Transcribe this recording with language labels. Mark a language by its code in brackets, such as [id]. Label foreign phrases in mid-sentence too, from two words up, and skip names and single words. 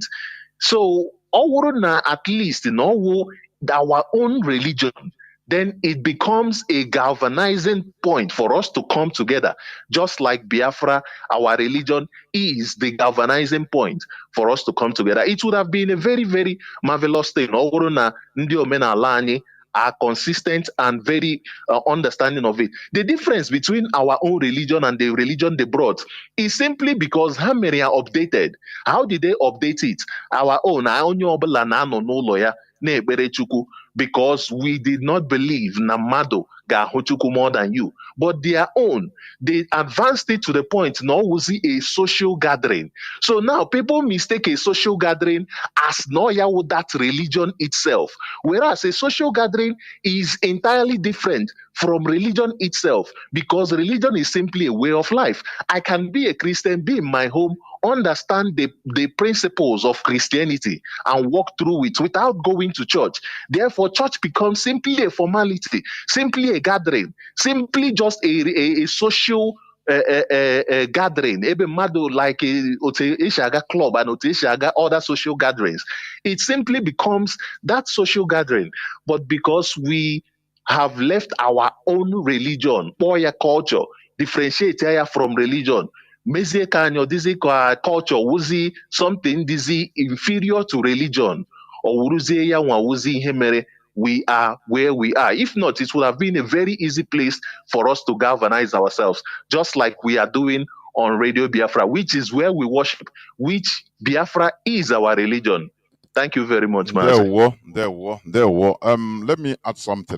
[en] So, at least in our own religion, then it becomes a galvanizing point for us to come together. Just like Biafra, our religion is the galvanizing point for us to come together. It would have been a very, very marvelous thing. [ig] Ọ bụrụ na ndị omenala anyị [en] are consistent and very understanding of it. The difference between our own religion and the religion they brought is simply because [ig] ha mere ya [en] updated. How did they update it? Our own, [ig] onye ọbụla na-anọ n'ụlọ ya na-ekpere Chukwu, [en] because we did not believe [ig] na mmadụ ga-ahụ Chukwu [en] more than you. But their own, they advanced it to the point now we see a social gathering. So now people mistake a social gathering as with that religion itself, whereas a social gathering is entirely different from religion itself, because religion is simply a way of life. I can be a Christian, be in my home, understand the principles of Christianity and walk through it without going to church. Therefore, church becomes simply a formality, simply a gathering, simply just a social gathering. [ig] Ebe mmadụ like otu esi aga [en] club and [ig] otu esi aga [en] other social gatherings. It simply becomes that social gathering. But because we have left our own religion, poor culture, differentiate ya from religion, [ig] mezie ka anyị ọdịzi ka culture wuzi something dizi [en] inferior to religion, [ig] or wuruzie ya nwa wuzi ihe mere [en] we are where we are. If not, it would have been a very easy place for us to galvanize ourselves, just like we are doing on Radio Biafra, which is where we worship, which Biafra is our religion. Thank you very much, Mazi. There were. Let me add something.